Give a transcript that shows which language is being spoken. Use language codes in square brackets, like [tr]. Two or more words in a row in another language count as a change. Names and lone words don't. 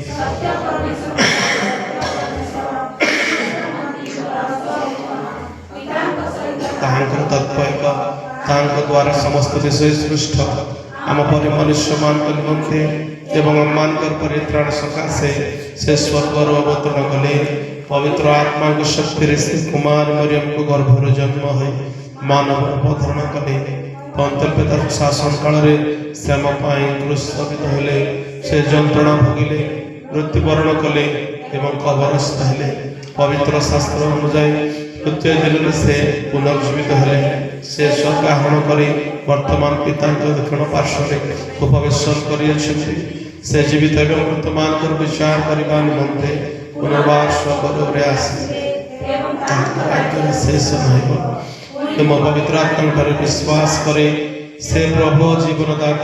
[or] ତାହାଙ୍କର ତତ୍ପୟକ, ତାହାଙ୍କ ଦ୍ୱାରା ସମସ୍ତ ବିଷୟ ସୃଷ୍ଟ, ଆମ ପରି ମନୁଷ୍ୟମାନଙ୍କ ନିମନ୍ତେ ଏବଂ ଆମମାନଙ୍କର ପରିତ୍ରାଣ ସକାଶେ ସେ ସ୍ୱର୍ଗରୁ ଅବତରଣ କଲେ। ପବିତ୍ର ଆତ୍ମାଙ୍କ ଶକ୍ତିରେ ସେ କୁମାର ମରିୟମଙ୍କ ଗର୍ଭରୁ ଜନ୍ମ ହୋଇ ମାନବ ଅବତରଣ କଲେ। ପନ୍ତୁଲ ପିତାର ଶାସନ କାଳରେ ସେ ଆମ ପାଇଁ କ୍ରୁଶିତ ହେଲେ, ସେ ଯନ୍ତ୍ରଣା ଭୋଗିଲେ ମୃତ୍ୟୁବରଣ କଲେ ଏବଂ କବରସ୍ଥ ହେଲେ ପବିତ୍ର ଶାସ୍ତ୍ର ଅନୁଯାୟୀ ତୃତୀୟ ଦିନରେ ସେ ପୁନର୍ଜୀବିତ ହେଲେ ସେ ସତ୍ଗ୍ରହଣ କରି ବର୍ତ୍ତମାନ ପିତାଙ୍କ ଦକ୍ଷିଣ ପାର୍ଶ୍ୱରେ ଉପବେଶନ କରିଅଛନ୍ତି ସେ ଜୀବିତ ଏବଂ ମୃତମାନଙ୍କର ବିଚାର କରିବା ନିମନ୍ତେ ପୁନର୍ବାର ସ୍ୱର୍ଗରେ ଆସିବେ ତାଙ୍କ ରାଜ୍ୟର ଶେଷ ନାହିଁ ତୁମ ପବିତ୍ର ଆତ୍ମାଙ୍କରେ ବିଶ୍ୱାସ କରେ ସେ ପ୍ରଭୁ ଜୀବନଦାତା